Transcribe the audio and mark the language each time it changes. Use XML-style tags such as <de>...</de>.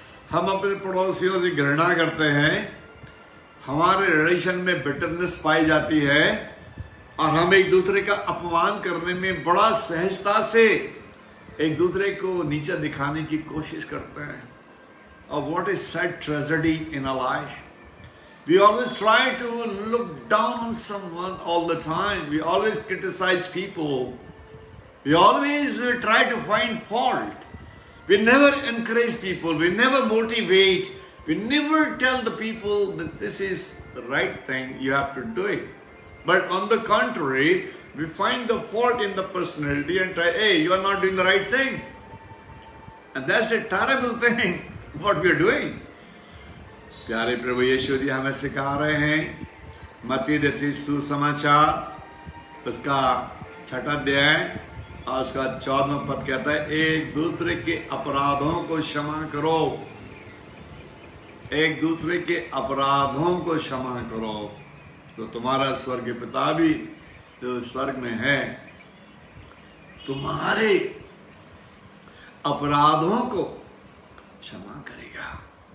<hi>हम अपने पड़ोसियों से घृणा करते हैं, हमारे रिलेशन में बिटरनेस पाई जाती है और हम एक दूसरे का अपमान करने में बड़ा सहजता से एक दूसरे को नीचा दिखाने की कोशिश करते हैं।</hi> <en>और what is sad tragedy in our life, we always try to look down on someone all the time. We always criticize people. We always try to find fault. We never encourage people. We never motivate. We never tell the people that this is the right thing, you have to do it. But on the contrary, we find the fault in the personality and try, hey, you are not doing the right thing. And that's a terrible thing, what we are doing.</en> <hi>प्यारे प्रभु यीशु जी हमें सिखा रहे हैं, मत्ती रचित सुसमाचार उसका 6वां अध्याय और उसका 14वां पद कहता है, एक दूसरे के अपराधों को क्षमा करो, एक दूसरे के अपराधों को क्षमा करो, तो तुम्हारा स्वर्गीय पिता भी जो स्वर्ग में है तुम्हारे अपराधों को क्षमा करेगा।</hi>